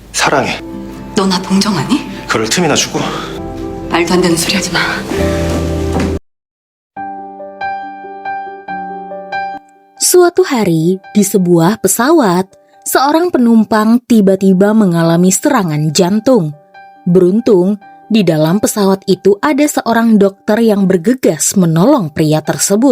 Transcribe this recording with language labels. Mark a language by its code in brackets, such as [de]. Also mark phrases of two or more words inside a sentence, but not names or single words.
[ko] 사랑해. 너 나 동정하니? 그럴 틈이나 주고. 말도 안 되는 소리 하지 마. [id] Suatu hari, di sebuah pesawat, seorang penumpang tiba-tiba mengalami serangan jantung. Beruntung, di dalam pesawat itu ada seorang dokter yang bergegas menolong pria tersebut.